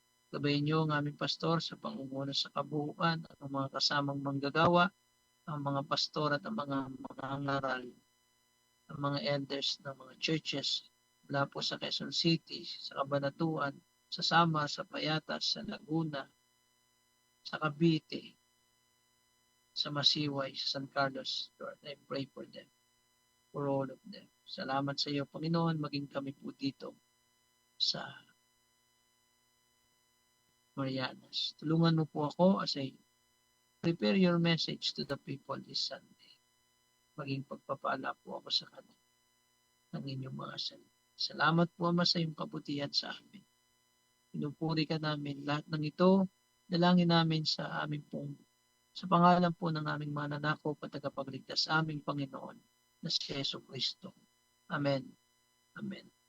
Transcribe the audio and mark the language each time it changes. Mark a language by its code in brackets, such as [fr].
[tl] Gabayan niyo ang aming pastor sa pangunguna sa kabuuan, ang mga kasamang manggagawa, ang mga pastor at ang mga mangangaral, ang mga elders ng mga churches mula po sa Quezon City, sa Cabanatuan, sa Samar, sa Payatas, sa Laguna, sa Cavite, sa Masiway, sa San Carlos. [en] Lord, I pray for them, for all of them. [tl] Salamat sa iyo, Panginoon, maging kami po dito sa Marianas. Tulungan mo po ako [en] as I prepare your message to the people this Sunday. [tl] Maging pagpapala po ako sa kanila ng inyong mga salita. Salamat po, Ama, sa iyong kabutihan sa amin. Pinupuri ka namin lahat ng ito. Dalangin namin sa aming pong sa pangalan po ng aming mananakop at tagapagligtas sa aming Panginoon na si Yesu Cristo. Amen. Amen.